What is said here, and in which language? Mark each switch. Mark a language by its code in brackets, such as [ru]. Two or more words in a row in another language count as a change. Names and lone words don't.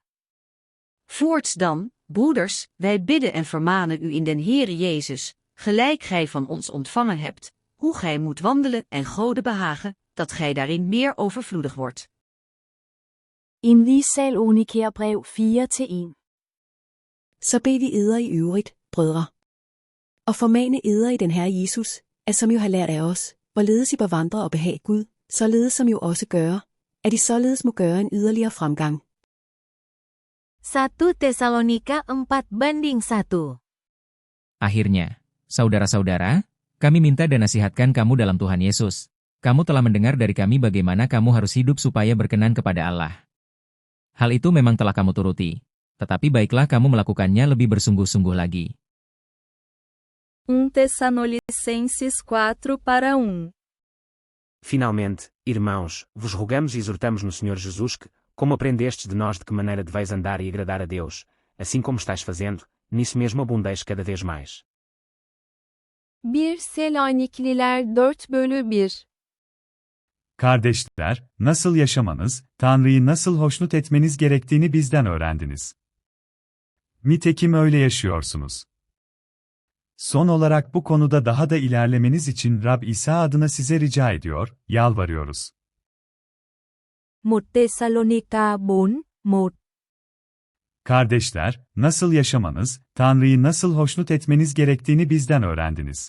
[nl] Voorts dan, broeders, wij bidden en vermanen u in den Heere Jezus, gelijk gij van ons ontvangen hebt, hoe gij moet wandelen en Gode behagen, dat gij daarin meer overvloedig wordt. [da] 1 Thessalonikerbrev 4:1. Så bed vi eder i øvrigt, brødre, og formane eder i den Herre Jesus, at som jo har lært af os, hvorledes I bør vandre og behage Gud, således som jo også gøre, at I således må gøre en yderligere fremgang. [id] 1 Tesalonika 4:1. Akhirnya, saudara-saudara, kami minta dan nasihatkan kamu dalam Tuhan Yesus. Kamu telah mendengar dari kami bagaimana kamu harus hidup supaya berkenan kepada Allah. Hal itu memang telah kamu turuti. Tetapi baiklah kamu melakukannya lebih bersungguh-sungguh lagi. [pt] 1 Tessalonicenses 4:1. Finalmente, irmãos, vos rogamos e exortamos no Senhor Jesus que, como aprendestes de nós de que maneira deveis andar e agradar a Deus, assim como estáis fazendo, nisso mesmo abundeis cada vez mais. [tr] 1 Selanikliler 4:1. Kardeşler, nasıl yaşamanız, Tanrı'yı nasıl hoşnut etmeniz gerektiğini bizden öğrendiniz. Nitekim öyle yaşıyorsunuz. Son olarak bu konuda daha da ilerlemeniz için Rab İsa adına size rica ediyor, yalvarıyoruz. [id] 1 Tesalonika 4:1. [tr] Kardeşler, nasıl yaşamanız, Tanrı'yı nasıl hoşnut etmeniz gerektiğini bizden öğrendiniz.